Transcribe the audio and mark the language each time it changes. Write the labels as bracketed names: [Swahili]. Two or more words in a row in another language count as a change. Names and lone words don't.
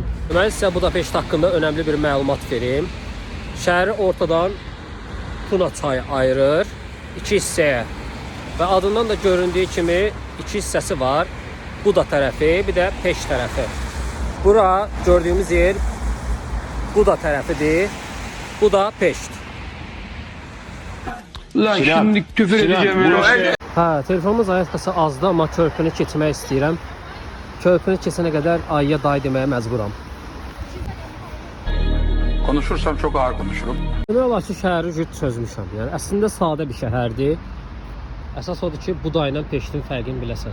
[Azerbaijani] Mən sizə Budapeşt haqqında önəmli bir məlumat verim. Şəhəri ortadan Tuna çayı ayırır iki hissəyə. Və adından da göründüyü kimi iki hissəsi var. Buda tərəfi, bir də Peşt tərəfi. Bura gördüyümüz yer Buda tərəfidir. Buda Peşt. [Turkish] Lan şimdi küfür edeceğim öyle. [Azerbaijani] Telefonumuz ayaqası azdı, amma körpünü keçmək istəyirəm. Körpünü keçənə qədər ayıya day deməyə məcburam. [Turkish] Konuşursam çok ağır konuşurum. [Azerbaijani] Demək olar ki, şəhəri cüt çözmüşəm. Yəni əslində sadə bir şəhərdir. Əsas odur ki, Buda ilə Peştin fərqini biləsən.